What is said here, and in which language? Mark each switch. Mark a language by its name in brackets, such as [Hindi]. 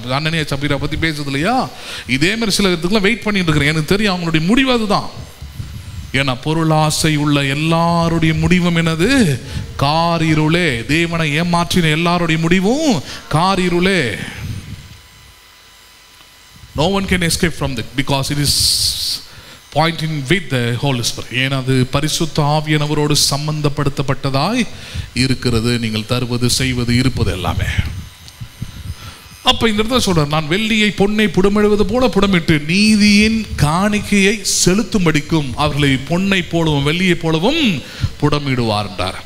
[Tamil] இப்போ அண்ணனே சபீரா பற்றி பேசுறது இல்லையா, இதேமாதிரி சில இதுக்கெல்லாம் வெயிட் பண்ணிட்டு இருக்கிறேன். எனக்கு தெரியும் அவங்களுடைய முடிவு அதுதான். ஏன்னா பொருளாசை உள்ள எல்லாருடைய முடிவும் என்னது, காரிருளே. தேவனை ஏமாற்றின எல்லாருடைய முடிவும் காரிருளே. [English] No one can escape from that because it is pointing with the Holy Spirit. [Tamil] ஏன்னா அது பரிசுத்த ஆவியானவரோடு சம்பந்தப்படுத்தப்பட்டதாய் இருக்கிறது. நீங்கள் தருவது, செய்வது, இருப்பது எல்லாமே. அப்ப இந்த இடத்துல சொல்றார், நான் வெள்ளியை பொன்னை புடமிடுவது போல புடமிட்டு நீதியின் காணிக்கையை செலுத்தும்படிக்கும் அவர்களை பொன்னை போலவும் வெள்ளியை போலவும் புடமிடுவார் என்றார்.